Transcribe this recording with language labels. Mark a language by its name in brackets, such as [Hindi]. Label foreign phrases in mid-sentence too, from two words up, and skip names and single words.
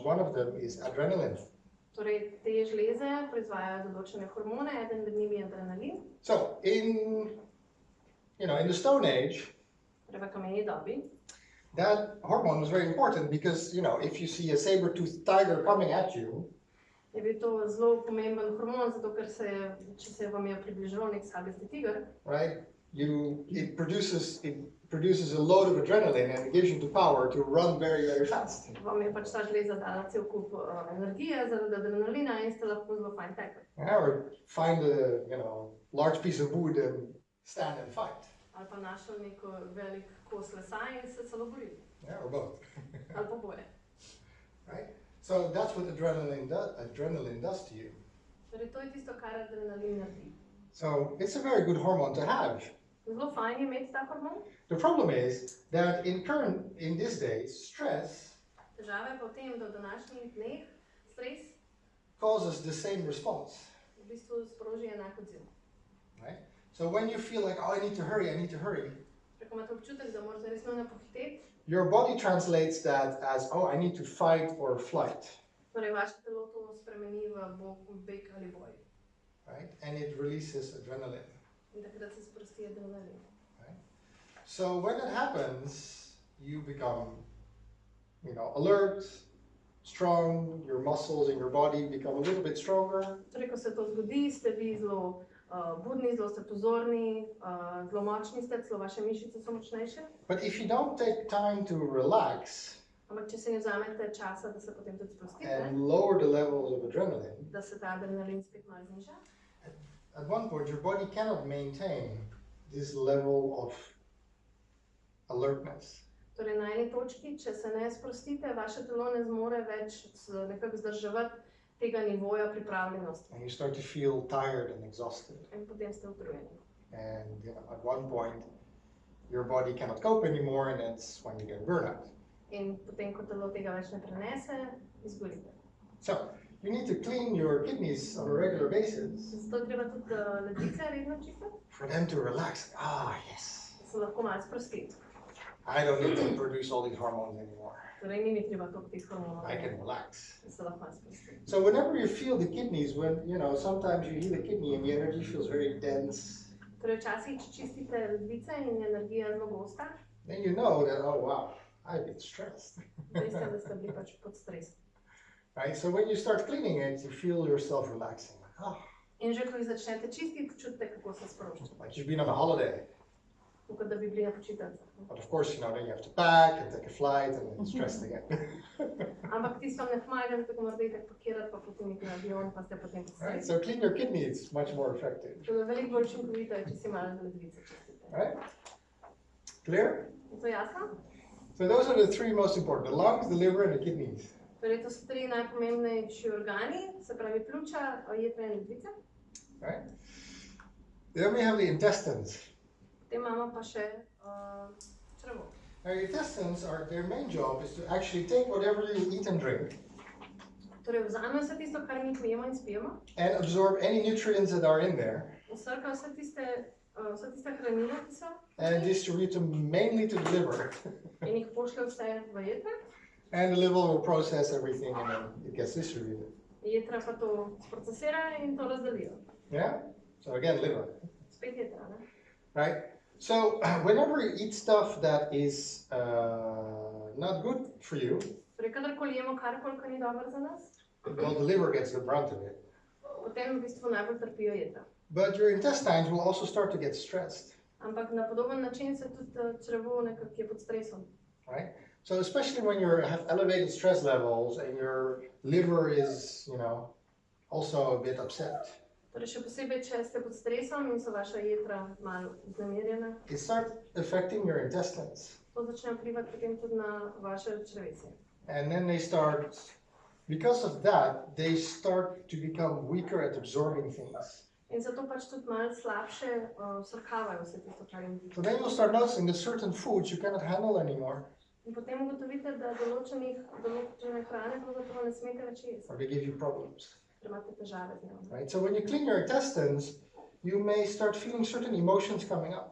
[English] One of them is adrenaline. [Slovenian] Torej, te žleze proizvajajo določene hormone, eden med njimi je adrenalin. [English] So in the Stone Age, [Slovenian] Torej, v kameni dobi. [English] that hormone was very important because if you see a saber-toothed tiger coming at you, [Slovenian] Je bil to zelo pomemben hormon, zato ker če se vam je približal nek sabesti tiger, [English] right? It produces a load of adrenaline and it gives you the power to run very, very fast. [Slovenian] vam je pač ta žleza dala cel kup energije zaradi adrenalina in ste lahko zelo fajn tekli. [English] Yeah, or find a large piece of wood and stand and fight. [Slovenian] Ali pa našel nek velik kos lesa in se celo boril. [English] Yeah, or both. [Slovenian] Ali pa boje. [English] Right? So that's what adrenaline does to you. [Slovenian] Torej, to je tisto, kar adrenalin naredi. [English] So it's a very good hormone to have. [Slovenian] Zelo fajn je imeti ta hormon. [English] The problem is that in these days, stress [Slovenian] Težava je pa v tem, da v današnjih dneh stres [English] causes the same response. [Slovenian] v bistvu sproži enak odziv. [English] Right? So when you feel like, oh, I need to hurry, [Slovenian] Torej, ko imate občutek, da morate res nujno pohiteti, [English] your body translates that as, oh, I need to fight or flight. [Slovenian] torej vaše telo to spremeni v beg ali boj. [English] Right? And it releases adrenaline. [Slovenian] In takrat se sprosti adrenalin. [English] Right? So when that happens, you become, alert, strong, your muscles in your body become a little bit stronger. [Slovenian] Torej, ko se to zgodi, ste vi zelo budni, zelo ste pozorni, zelo močni ste, celo vaše mišice so močnejše. [English] But if you don't take time to relax [Slovenian] Ampak če se ne vzamete časa, da se potem tudi sprostite, [English] and lower the levels of adrenaline, [Slovenian] da se ta adrenalin spet malo zniža, [English] at one point your body cannot maintain this level of alertness. [Slovenian] Torej na eni točki, če se ne sprostite, vaše telo ne zmore več nekako vzdrževati tega nivoja pripravljenosti. [English] And you start to feel tired and exhausted. [Slovenian] In potem ste utrujeni. [English] And at one point, your body cannot cope anymore, and that's when you get burnout. [Slovenian] In potem, ko telo tega več ne prenese, izgorite. [English] So, you need to clean your kidneys on a regular basis [Slovenian] Zato treba tudi ledvice redno čistiti, [English] for them to relax. Ah, yes. [Slovenian] da se lahko malo sprostiti. [English] I don't need to produce all these hormones anymore. [Slovenian] Torej ni mi treba toliko teh hormonov, [English] I can relax. [Slovenian] da se lahko malo sprosti. [English] So whenever you feel the kidneys, when, sometimes you heal the kidney and the energy feels very dense, [Slovenian] Torej včasih, če čistite ledvice in je energija zelo gosta, [English] then you know that, oh wow, I've been stressed. [Slovenian] veste, da ste bili pač pod stresom. [English] Right? So when you start cleaning it, you feel yourself relaxing. Like, oh, [Slovenian] In že ko jih začnete čistiti, čutite, kako se sprošča. [English] like you've been on a holiday. [Slovenian] Kot da bi bili na počitnicah. [English] But of course, then you have to pack and take a flight and then stressed again. [Slovenian] Ampak tisto vam ne pomaga, zato ko morate itak pakirati, pa potem iti na avion, pa ste potem pod [English] Right? [Slovenian] stresom. [English] So clean your kidneys, much more effective. [Slovenian] Tako da veliko bolj učinkovito je, če si malo ledvice čistite. [English] Right? Clear? [Slovenian] Je to jasno? [English] So those are the three most important: the lungs, the liver, and the kidneys. [Slovenian] Torej, to so tri najpomembnejši organi, se pravi pljuča, jetra in ledvice. [English] Right? Then we have the intestines. [Slovenian] Potem imamo pa še črevo. [English] Now, your intestines their main job is to actually take whatever you eat and drink [Slovenian] Torej, vzamejo vse tisto, kar mi pijemo in spijemo, [English] and absorb any nutrients that are in there [Slovenian] vsrkajo vse tiste hranine, ki so, [English] and distribute them mainly to the liver. [Slovenian] in jih pošlje vse v jetra. [English] And the liver will process everything and then it gets distributed. [Slovenian] Jetra pa to sprocesirajo in to razdelijo. [English] Yeah? So again, liver. [Slovenian] Spet jetra, ne? [English] Right? So whenever you eat stuff that is not good for you, [Slovenian] Torej, kadarkoli jemo karkoli, kar ni dobro za nas, [English] well, the liver gets the brunt of it. [Slovenian] potem v bistvu najbolj trpijo jetra. [English] But your intestines will also start to get stressed. [Slovenian] Ampak na podoben način se tudi črevo nekako je pod stresom. [English] Right? So especially when you have elevated stress levels and your liver is, also a bit upset, [Slovenian] Torej, še posebej, če ste pod stresom in so vaša jetra malo vznemirjena, [English] it starts affecting your intestines. [Slovenian] to začne vplivati potem tudi na vaše črevesje. [English] And then because of that, they start to become weaker at absorbing things. [Slovenian] In zato pač tudi malo slabše vsrkavajo vse tisto, kar jim [English] So [Slovenian] diši. [English] then you'll start noticing that certain foods you cannot handle anymore, [Slovenian] In potem ugotovite, da določene hrane pravzaprav ne smete več jesti, [English] or they give you problems. [Slovenian] ker imate težave z njim. [English] Right? So when you clean your intestines, you may start feeling certain emotions coming up.